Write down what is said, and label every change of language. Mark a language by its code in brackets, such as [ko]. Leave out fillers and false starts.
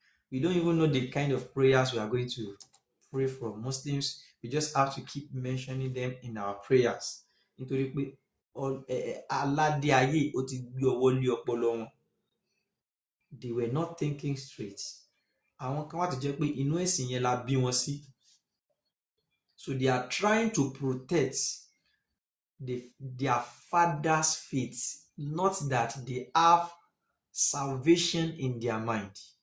[en] We don't even know the kind of prayers we are going to pray for. Muslims, we just have to keep mentioning them in our prayers. [yo] Nítorí pé aládé ayé ó ti gbé ọwọ́ lé ọpọlọ wọn. [en] They were not thinking straight. [yo] Àwọn kan wá tó jẹ́ pé inú ẹ̀sìn yẹn la bí wọn sí. [en] So they are trying to protect their father's faith, not that they have salvation in their mind.